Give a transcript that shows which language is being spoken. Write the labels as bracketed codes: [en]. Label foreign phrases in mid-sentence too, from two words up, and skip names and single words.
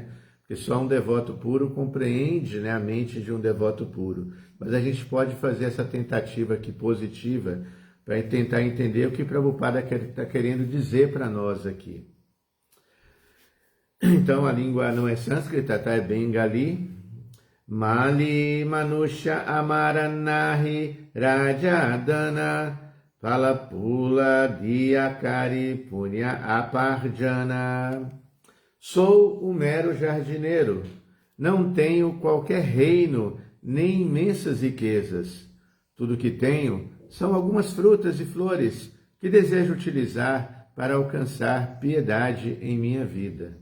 [pt] Porque só um devoto puro compreende, né, a mente de um devoto puro. Mas a gente pode fazer essa tentativa aqui positiva para tentar entender o que Prabhupada está querendo dizer para nós aqui. Então a língua não é sânscrita, tá? É bengali. [bn] মালী মানুষ আমারনাহি রাজধন ফলফুল দিয়াকরি পুণ্য উপার্জন. [pt] Sou um mero jardineiro, não tenho qualquer reino nem imensas riquezas. Tudo que tenho são algumas frutas e flores que desejo utilizar para alcançar piedade em minha vida.